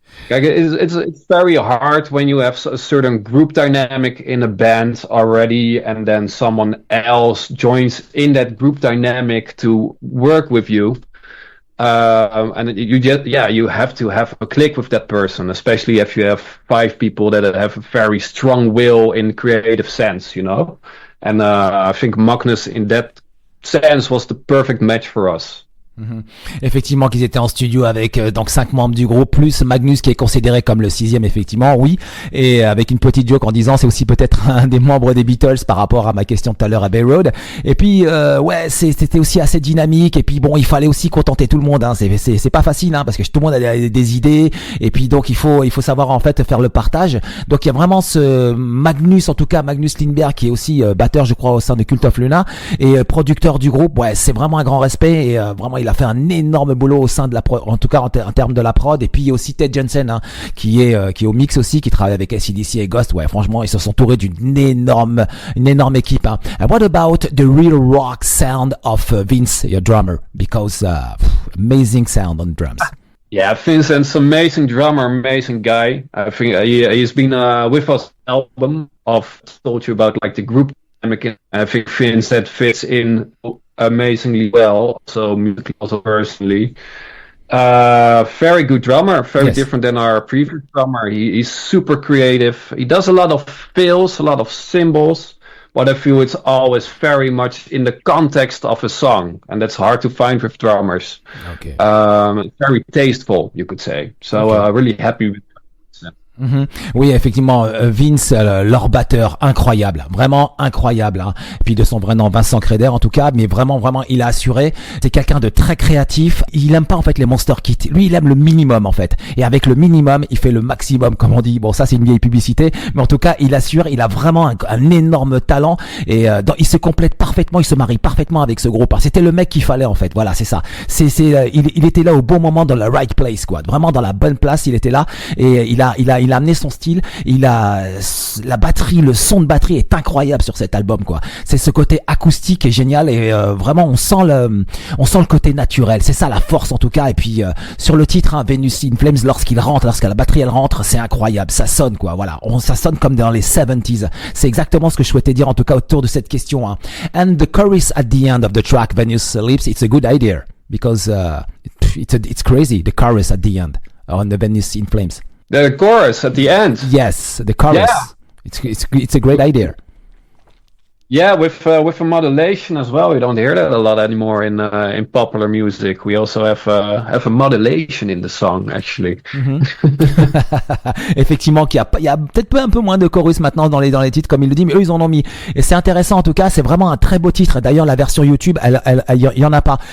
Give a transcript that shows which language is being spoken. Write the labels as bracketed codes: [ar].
[en] Like it's very hard when you have a certain group dynamic in a band already, and then someone else joins in that group dynamic to work with you. And you have to have a click with that person, especially if you have 5 people that have a very strong will in creative sense, you know. And I think Magnus, in that sense, was the perfect match for us. Mm-hmm. [fr] Effectivement, qu'ils étaient en studio avec donc 5 membres du groupe plus Magnus qui est considéré comme le 6e, effectivement, oui, et avec une petite joke en disant c'est aussi peut-être un des membres des Beatles par rapport à ma question tout à l'heure à Abbey Road. Et puis c'était aussi assez dynamique, et puis bon, il fallait aussi contenter tout le monde, hein. C'est pas facile, hein, parce que tout le monde a des idées, et puis donc il faut savoir en fait faire le partage. Donc il y a vraiment ce Magnus, en tout cas Magnus Lindberg, qui est aussi batteur, je crois, au sein de Cult of Luna, et producteur du groupe. Ouais, c'est vraiment un grand respect, et vraiment il a fait un énorme boulot au sein de la en tout cas en termes de la prod. Et puis aussi Ted Jensen, hein, qui est au mix aussi, qui travaille avec AC/DC et Ghost. Ouais, franchement, ils se sont entourés d'une énorme équipe, hein. [en] And what about the real rock sound of Vince, your drummer? Because amazing sound on drums. Yeah, Vincent's amazing drummer, amazing guy. I think he's been with us album of told you about, like, the group dynamic. I think Vincent fits in amazingly well, so musically, also personally. Very good drummer, very different than our previous drummer. He's super creative. He does a lot of fills, a lot of cymbals, but I feel it's always very much in the context of a song, and that's hard to find with drummers. Okay. Very tasteful, you could say. So really happy with that. [fr] Oui, effectivement, Vince, leur batteur, incroyable, vraiment incroyable. Hein. Et puis de son vrai nom, Vincent Kreyder en tout cas, mais vraiment, il a assuré. C'est quelqu'un de très créatif. Il aime pas en fait les [en] monster kits. [fr] Lui, il aime le minimum en fait. Et avec le minimum, il fait le maximum, comme on dit. Bon, ça c'est une vieille publicité, mais en tout cas, il assure. Il a vraiment un énorme talent et il se complète parfaitement. Il se marie parfaitement avec ce groupe. C'était le mec qu'il fallait en fait. Voilà, c'est ça. Il était là au bon moment, dans la [en] right place, [fr] quoi. Vraiment dans la bonne place. Il était là et il a amené son style. La batterie, le son de batterie est incroyable sur cet album, quoi. C'est ce côté acoustique est génial et vraiment on sent le côté naturel. C'est ça la force en tout cas. Et puis sur le titre, hein, Venus in Flames, lorsque la batterie elle rentre, c'est incroyable. Ça sonne, quoi. Voilà, ça sonne comme dans les 70s. C'est exactement ce que je souhaitais dire en tout cas autour de cette question. Hein. [en] And the chorus at the end of the track, Venus Lips, it's a good idea because it's crazy. The chorus at the end on the Venus in Flames. The chorus at the end. Yes, the chorus. Yeah. It's a great idea. Yeah, with a modulation as well. We don't hear that a lot anymore in popular music. We also have a modulation in the song, actually. [fr] Effectivement, il y a peut-être un peu moins de chorus maintenant dans les titres, comme il le dit, mais eux ils en ont mis. Et c'est intéressant en tout cas. C'est vraiment un très beau titre. D'ailleurs, la version YouTube, il y en a pas.